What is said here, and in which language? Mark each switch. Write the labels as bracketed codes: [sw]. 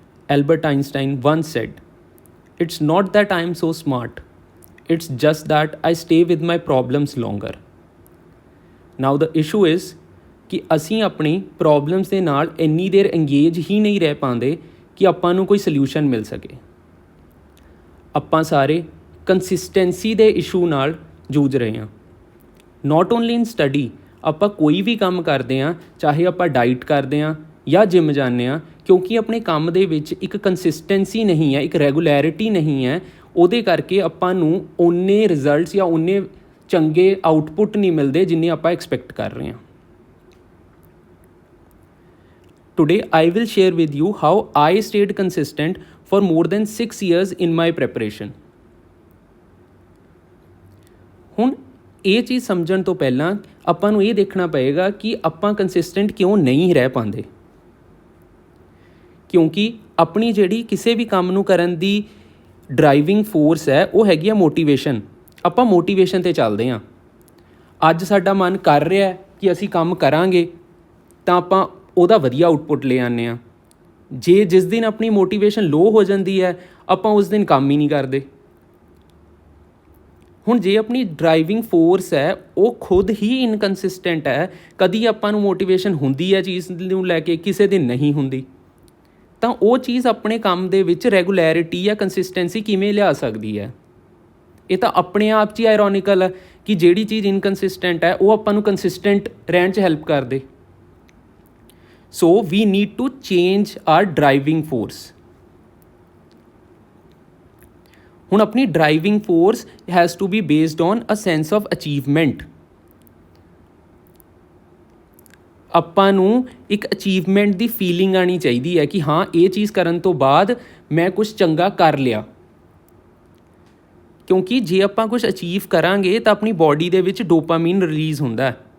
[en] Albert Einstein once said, "It's not that I am so smart, it's just that I stay with my problems longer." Now the issue is [pa] ਕਿ ਅਸੀਂ ਆਪਣੀ problems ਦੇ ਨਾਲ ਇੰਨੀ ਦੇਰ engage ਹੀ ਨਹੀਂ ਰਹਿ ਪਾਉਂਦੇ ਕਿ ਆਪਾਂ ਨੂੰ ਕੋਈ ਸਲਿਊਸ਼ਨ ਮਿਲ ਸਕੇ। ਆਪਾਂ ਸਾਰੇ ਕੰਸਿਸਟੈਂਸੀ ਦੇ ਇਸ਼ੂ ਨਾਲ ਜੂਝ ਰਹੇ ਹਾਂ। [en] not only in study, [pa] ਆਪਾਂ ਕੋਈ ਵੀ ਕੰਮ ਕਰਦੇ ਹਾਂ, ਚਾਹੇ ਆਪਾਂ ਡਾਈਟ ਕਰਦੇ ਹਾਂ ਜਾਂ ਜਿਮ ਜਾਂਦੇ ਹਾਂ, ਕਿਉਂਕਿ ਆਪਣੇ ਕੰਮ ਦੇ ਵਿੱਚ ਇੱਕ ਕੰਸਿਸਟੈਂਸੀ ਨਹੀਂ ਹੈ, ਇੱਕ ਰੈਗੂਲੈਰਿਟੀ ਨਹੀਂ ਹੈ, ਉਹਦੇ ਕਰਕੇ ਆਪਾਂ ਨੂੰ ਓਨੇ ਰਿਜ਼ਲਟਸ ਜਾਂ ਓਨੇ ਚੰਗੇ ਆਊਟਪੁੱਟ ਨਹੀਂ ਮਿਲਦੇ ਜਿੰਨੇ ਆਪਾਂ ਐਕਸਪੈਕਟ ਕਰ ਰਹੇ ਹਾਂ। [en] Today, I will share with you how I stayed consistent for more than 6 years in my preparation. [pa] ਹੁਣ ਇਹ ਚੀਜ਼ ਸਮਝਣ ਤੋਂ ਪਹਿਲਾਂ ਆਪਾਂ ਨੂੰ ਇਹ ਦੇਖਣਾ ਪਏਗਾ ਕਿ ਆਪਾਂ ਕੰਸਿਸਟੈਂਟ ਕਿਉਂ ਨਹੀਂ ਰਹਿ ਪਾਉਂਦੇ। ਕਿਉਂਕਿ ਆਪਣੀ ਜਿਹੜੀ ਕਿਸੇ ਵੀ ਕੰਮ ਨੂੰ ਕਰਨ ਦੀ ਡਰਾਈਵਿੰਗ ਫੋਰਸ ਹੈ ਉਹ ਹੈਗੀ ਆ ਮੋਟੀਵੇਸ਼ਨ। ਆਪਾਂ ਮੋਟੀਵੇਸ਼ਨ 'ਤੇ ਚੱਲਦੇ ਹਾਂ। ਅੱਜ ਸਾਡਾ ਮਨ ਕਰ ਰਿਹਾ ਕਿ ਅਸੀਂ ਕੰਮ ਕਰਾਂਗੇ ਤਾਂ ਆਪਾਂ ਉਹਦਾ ਵਧੀਆ ਆਊਟਪੁੱਟ ਲੈ ਆਉਂਦੇ ਹਾਂ। ਜੇ ਜਿਸ ਦਿਨ ਆਪਣੀ ਮੋਟੀਵੇਸ਼ਨ ਲੋ ਹੋ ਜਾਂਦੀ ਹੈ ਆਪਾਂ ਉਸ ਦਿਨ ਕੰਮ ਹੀ ਨਹੀਂ ਕਰਦੇ। ਹੁਣ ਜੇ ਆਪਣੀ ਡਰਾਈਵਿੰਗ ਫੋਰਸ ਹੈ ਉਹ ਖੁਦ ਹੀ ਇਨਕਨਸਿਸਟੈਂਟ ਹੈ, ਕਦੀ ਆਪਾਂ ਨੂੰ ਮੋਟੀਵੇਸ਼ਨ ਹੁੰਦੀ ਹੈ ਚੀਜ਼ ਨੂੰ ਲੈ ਕੇ, ਕਿਸੇ ਦਿਨ ਨਹੀਂ ਹੁੰਦੀ, ਤਾਂ ਉਹ ਚੀਜ਼ ਆਪਣੇ ਕੰਮ ਦੇ ਵਿੱਚ ਰੈਗੂਲੈਰਿਟੀ ਜਾਂ ਕੰਸਿਸਟੈਂਸੀ ਕਿਵੇਂ ਲਿਆ ਸਕਦੀ ਹੈ? ਇਹ ਤਾਂ ਆਪਣੇ ਆਪ 'ਚ ਹੀ ਆਇਰੋਨਿਕਲ ਹੈ ਕਿ ਜਿਹੜੀ ਚੀਜ਼ ਇਨਕਨਸਿਸਟੈਂਟ ਹੈ ਉਹ ਆਪਾਂ ਨੂੰ ਕੰਸਿਸਟੈਂਟ ਰਹਿਣ 'ਚ ਹੈਲਪ ਕਰਦੇ। [en] So we need to change our driving force. [pa] ਹੁਣ ਆਪਣੀ [en] driving force has to be based on a sense of achievement. [pa] ਆਪਾਂ ਨੂੰ ਇੱਕ ਅਚੀਵਮੈਂਟ ਦੀ ਫੀਲਿੰਗ ਆਉਣੀ ਚਾਹੀਦੀ ਹੈ ਕਿ ਹਾਂ ਇਹ ਚੀਜ਼ ਕਰਨ ਤੋਂ ਬਾਅਦ ਮੈਂ ਕੁਛ ਚੰਗਾ ਕਰ ਲਿਆ। ਕਿਉਂਕਿ ਜੇ ਆਪਾਂ ਕੁਛ ਅਚੀਵ ਕਰਾਂਗੇ ਤਾਂ ਆਪਣੀ ਬੋਡੀ ਦੇ ਵਿੱਚ ਡੋਪਾਮੀਨ ਰਿਲੀਜ਼ ਹੁੰਦਾ ਹੈ।